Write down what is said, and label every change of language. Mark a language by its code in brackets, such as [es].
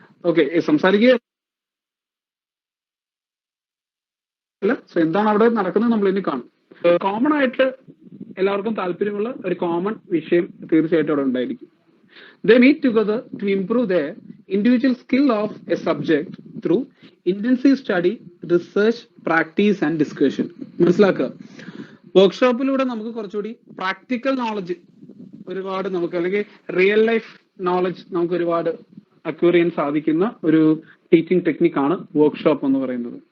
[ml] Okay, സംസാരിക്കുക അല്ല, so എന്താണ് അവിടെ നടക്കുന്നത് നമ്മൾ ഇനി കാണും. കോമൺ ആയിട്ട് എല്ലാവർക്കും താല്പര്യമുള്ള ഒരു കോമൺ വിഷയം തീർച്ചയായിട്ടും അവിടെ ഉണ്ടായിരിക്കും. [en] They meet together to improve their individual skill of a subject through intensive study, research, practice and discussion. [ml] മനസ്സിലാക്കുക, വർക്ക്ഷോപ്പിലൂടെ നമുക്ക് കുറച്ചുകൂടി പ്രാക്ടിക്കൽ നോളജ് ഒരുപാട് നമുക്ക്, അല്ലെങ്കിൽ റിയൽ ലൈഫ് നോളജ് നമുക്ക് ഒരുപാട് അക്വയർ ചെയ്യാൻ സാധിക്കുന്ന ഒരു ടീച്ചിങ് ടെക്നിക്കാണ് വർക്ക്ഷോപ്പ് എന്ന് പറയുന്നത്.